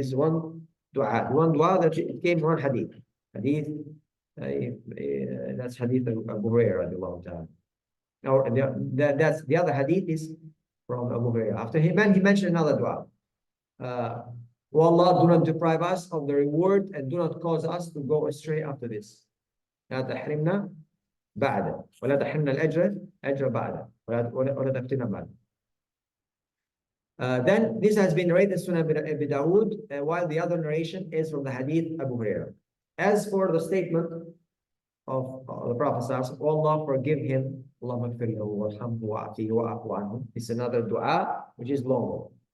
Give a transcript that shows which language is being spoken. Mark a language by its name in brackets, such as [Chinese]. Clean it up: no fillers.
[English] This is one dua. One dua that it came from hadith. Hadith, that's hadith of Abu Hurairah. Now, that's the other hadith is from Abu Hurairah. After he mentioned another dua. O Allah, do not deprive us of the reward and do not cause us to go astray after this. [Arabic] لا تحرمنا بعد ولا تحرمنا الأجر بعد ولا تفتنا بعد. [English] Then this has been narrated in Sunan Abi Dawud, while the other narration is from the hadith Abu Hurairah. As for the statement of the Prophet ﷺ, O Allah, forgive him. [Arabic] Allahumma ighfir lahu warhamhu wa'afihi wa'afu anhu. [English] It's another dua which is long.